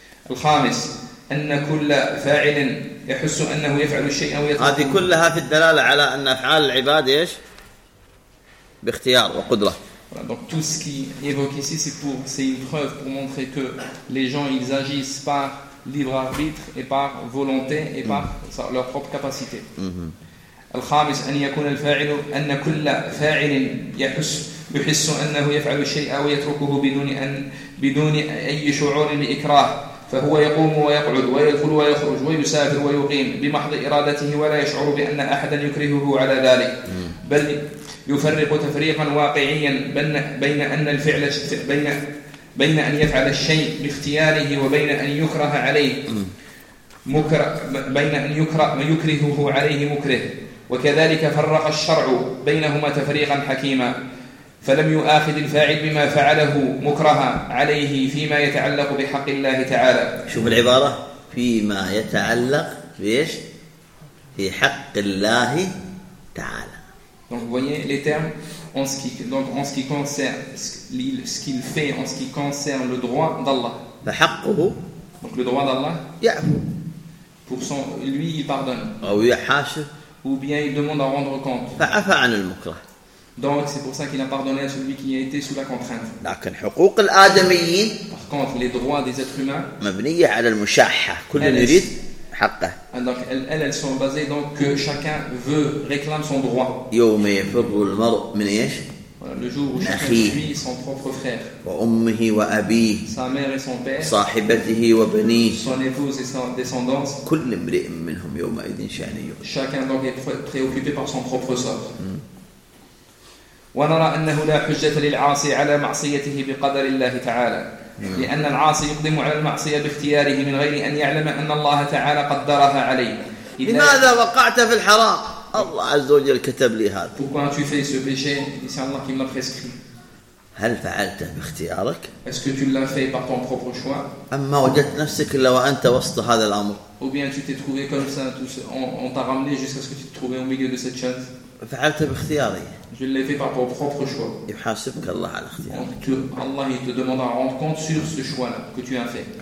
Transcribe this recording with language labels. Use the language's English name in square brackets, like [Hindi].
[Arabic] الخامس أن كل فاعل يحس أنه يفعل الشيء أو يتركه. هذه كلها في الدلالة على أن أفعال العباد إيش؟ باختيار وقدرة. [French] Donc tout ce qui évoque ici, c'est pour, c'est une preuve pour montrer que les gens ils agissent par libre arbitre et par volonté et par leur propre capacité. [Arabic] الخامس أن يكون الفاعل أن كل فاعل يحس أنه يفعل الشيء أو يتركه بدون أي شعور لإكراه. فهو يقوم ويقعد ويدخل ويخرج ويسافر ويقيم بمحض إرادته ولا يشعر بأن أحدا يكرهه على ذلك بل يفرق تفريقا واقعيا بين أن الفعل بين أن يفعل الشيء باختياره وبين أن يكره عليه بين أن يكرهه عليه مكره. وكذلك فرق الشرع بينهما تفريقا حكيما فلم يؤاخذ الفاعل بما فعله مكرها عليه فيما يتعلق بحق الله تعالى. شوف العبارة فيما يتعلق بإيش؟ في حق الله تعالى. [French] Donc vous voyez les termes en ce qui donc en ce qui concerne ce qu'il fait en ce qui concerne le droit d'Allah. [Arabic] فحقه. [French] Donc le droit d'Allah. [Arabic] يعفو. [French] Pour son lui il pardonne. [Arabic] أو يحاش. [French] Ou bien il demande à rendre compte. [Arabic] فعفى عن المكره. [French] Donc c'est pour ça qu'il a pardonné à celui qui a été sous la contrainte. [Arabic] لكن حقوق الآدميين. [French] Par contre, les droits des êtres humains. [Arabic] مبنية على المشاحة. كل يريد حقه. [French] Donc elles sont basées donc que chacun veut réclame son droit. [Arabic] يوم يفر المرء من إيش؟ [French] Le jour où chacun fuit son propre frère. [Arabic] وأمه وأبيه. [French] Sa mère et son père. [Arabic] صاحبته وبنيه. [French] Son épouse et sa descendance. [Arabic] كل امرئ منهم يومئذ شأن يغنيه. [French] Chacun donc est préoccupé par son propre sort. [Arabic] ونرى أنه لا حجة للعاصي على معصيته بقدر الله تعالى لأن العاصي يقدم على المعصية باختياره من غير أن يعلم أن الله تعالى قدرها عليه. لماذا وقعت في الحرام؟ الله عز وجل كتب لي هذا. [French] Pourquoi tu fais ce péché? C'est Allah qui me l'a prescrit. [Arabic] هل فعلته باختيارك؟ [French] Est-ce que tu l'as fait par ton propre choix? [Arabic] أما وجدت نفسك إلا وأنت وسط هذا الأمر. [French] Ou bien tu t'es trouvé comme ça, on t'a ramené jusqu'à ce que tu te trouves au milieu de cette chose. [Arabic] فعلته باختياري. [French] Je l'ai fait par ton propre choix. Allah, Allah il te demande à rendre compte sur ce choix-là que tu as fait.